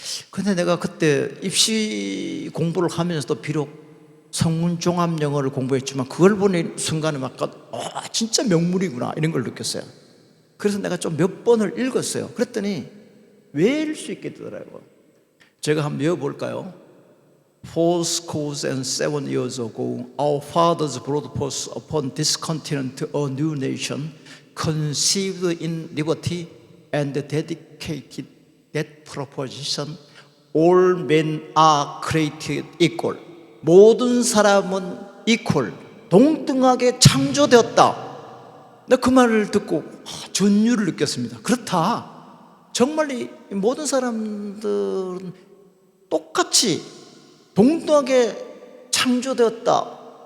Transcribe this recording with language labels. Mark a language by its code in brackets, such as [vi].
[ko] 근데 내가 그때 입시 공부를 하면서도 비록 성문 종합 영어를 공부했지만 그걸 보는 순간에 막 진짜 명물이구나 이런 걸 느꼈어요. 그래서 내가 좀 몇 번을 읽었어요. 그랬더니 외울 수 있게 되더라고요. 제가 한번 외워볼까요? [en] 4,7 years ago, our fathers brought forth upon this continent a new nation, conceived in liberty and dedicated that proposition, all men are created equal. [ko] 모든 사람은 equal, 동등하게 창조되었다. 나 그 말을 듣고 전율을 느꼈습니다. 그렇다. 정말 이 모든 사람들은 똑같이 동등하게 창조되었다.